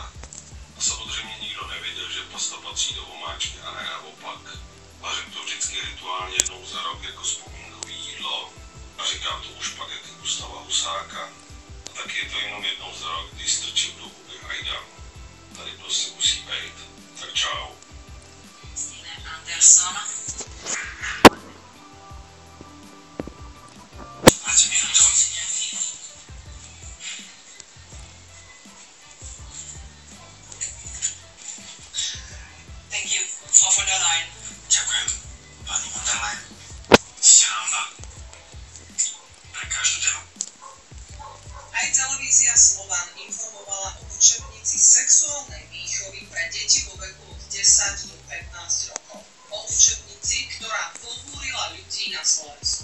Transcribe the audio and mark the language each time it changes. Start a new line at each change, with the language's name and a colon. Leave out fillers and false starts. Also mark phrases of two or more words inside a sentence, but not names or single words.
Czech: A samozřejmě nikdo nevěděl, že pasta patří do omáčky a ne naopak. Vařím to vždycky rituálně jednou za rok jako vzpomínkové jídlo. A říkám to u špagety Gustava Husáka. A taky je to jenom jednou za rok, když strčím do huby Aida. Tady prostě musí být. Tak čau.
English: Steven Anderson. Thank you.
German: Frau von der Leyen.
Slovak: Ďakujem, pani von der Leyen. Ste nám na pre každú tému. Aj televízia Slovan informovala o učebnici sexuálnej výchovy pre deti vo veku od 10 do 15 rokov. O učebnici, ktorá pobúrila ľudí na Slovensku.